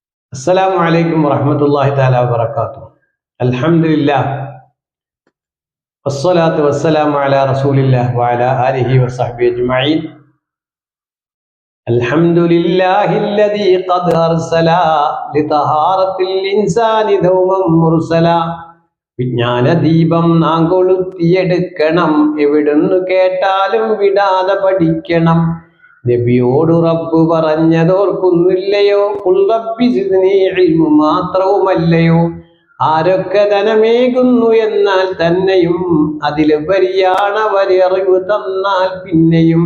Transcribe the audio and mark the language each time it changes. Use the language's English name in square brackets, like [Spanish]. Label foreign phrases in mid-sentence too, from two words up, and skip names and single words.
[Arabic] السلام عليكم ورحمة الله تعالى وبركاته. الحمد لله والصلاة والسلام على رسول الله وعلى آله وصحبه أجمعين. الحمد لله الذي قد أرسل لطهارة الإنسان دوما مرسلا. [Malayalam] വിജ്ഞാന ദീപം നാം കൊളുത്തിയെടുക്കണം, എവിടുന്ന് കേട്ടാലും വിടാതെ പഠിക്കണം. നബിയോട് റബ്ബ് പറഞ്ഞതോർക്കുന്നില്ലയോ, [Arabic] قل رب زدني علما [Malayalam] മാത്രവുമല്ലയോ. ആരൊക്കെ ധനമേകുന്നു എന്നാൽ തന്നെയും അതിലുപരിയാണവരറിവ് തന്നാൽ പിന്നെയും.